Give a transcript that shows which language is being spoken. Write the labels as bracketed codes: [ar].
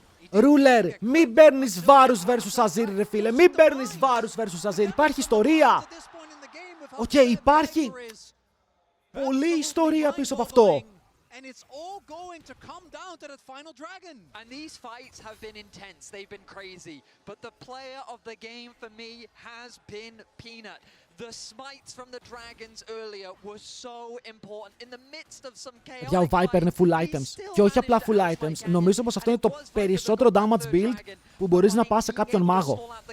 [el] Ruler, μην παίρνεις βάρους versus Azir, ρε φίλε. Μην παίρνεις βάρους versus Azir. Υπάρχει ιστορία. Οκ, υπάρχει πολλή ιστορία πίσω από αυτό. [en] And it's all going to come down to that final dragon. And these fights have been intense. They've been crazy. But the player of the game for me has been Peanut. The smites from the dragons earlier were so important. In the midst of some chaos. [el] Για ο Viper είναι full items. Και όχι απλά full items. Νομίζω πως αυτό είναι το περισσότερο damage build που μπορείς να πας σε κάποιον μάγο.